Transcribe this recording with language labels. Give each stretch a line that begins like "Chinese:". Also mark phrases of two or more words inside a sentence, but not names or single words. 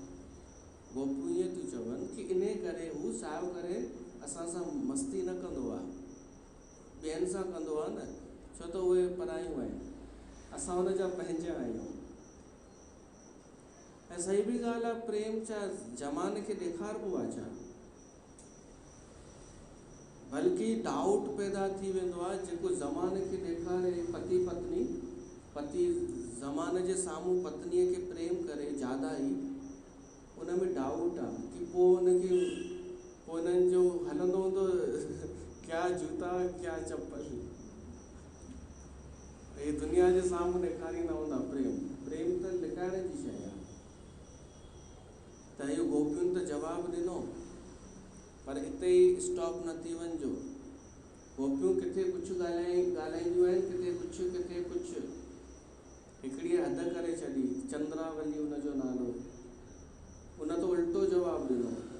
Sindhi: गोपियूं ईअं थियूं चवनि कि इन करे हू साव करे असां सां मस्ती न कंदो आहे, ॿियनि सां कंदो आहे न, छो त उहे परायूं आहिनि, असां हुन जा पंहिंजा आहियूं। ऐं सही बि ॻाल्हि आहे, प्रेम छा ज़माने खे ॾेखारिबो आहे छा? बल्कि डाउट पैदा थी वेंदो आहे। जेको ज़माने खे ॾेखारे पति पत्नी, पति ज़माने जे साम्हूं पत्नीअ खे प्रेम करे ज़्यादा ई, उन में डाउट आहे कि पोइ हुनखे पोइ हिननि जो हलंदो हूंदो
Hindi: क्या जूता क्या चप्पल, ये दुनिया
Sindhi: जे साम्हूं ॾेखारींदा हूंदा प्रेम। प्रेम त लिकाइण जी शइ आहे। त इहो गोपियुनि त जवाबु ॾिनो, पर हिते ई स्टॉप न थी वञिजो। गोपियूं किथे कुझु ॻाल्हाईंदियूं आहिनि, किथे कुझु। हिकिड़ीअ हद करे छॾी, चंद्रावली हुनजो नालो, उन त उल्टो जवाबु ॾिनो।